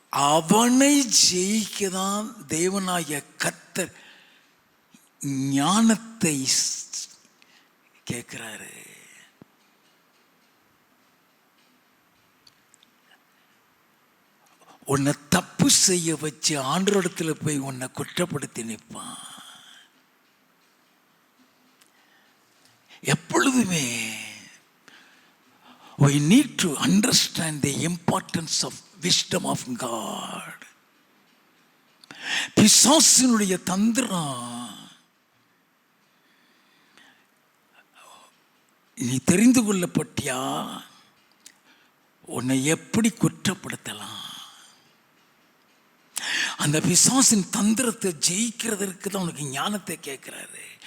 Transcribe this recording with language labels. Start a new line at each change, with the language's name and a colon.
Tamil: அவனை ஜெயிக்கதான் தேவனாகிய கர்த்தர் ஞானத்தை கேட்கிறாரு. உன்னை தப்பு செய்ய வச்சு ஆண்டவரிடத்துல போய் உன்னை குற்றப்படுத்தி நிற்பான். எப்பொழுதுமே
English: we need to understand the importance of wisdom of God.
Tamil: பிசாசினுடைய தந்திரம் நீ தெரிந்து கொள்ளப்பட்டியா, உன்னை எப்படி குற்றப்படுத்தலாம், அந்த பிசாசின் தந்திரத்தை ஜெயிக்கிறதற்கு தான் உனக்கு ஞானத்தை கேட்கிறாரு.